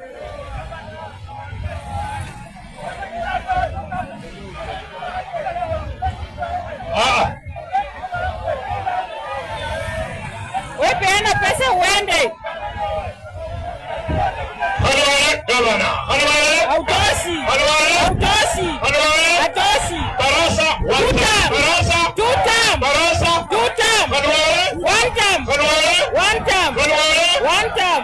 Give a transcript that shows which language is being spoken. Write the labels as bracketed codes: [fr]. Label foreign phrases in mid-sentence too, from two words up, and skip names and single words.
[sw] Wewe peana pesa uende. Halwale gavana. Halwale. Hautoshi. Halwale. Hautoshi. Halwale. Hautoshi. Barasa. Barasa. [en] Two term. [sw] Barasa. [en] Two term. [sw] Halwale. [en] One term. [sw] Halwale. [en] One term. [sw] Halwale. [en] One term.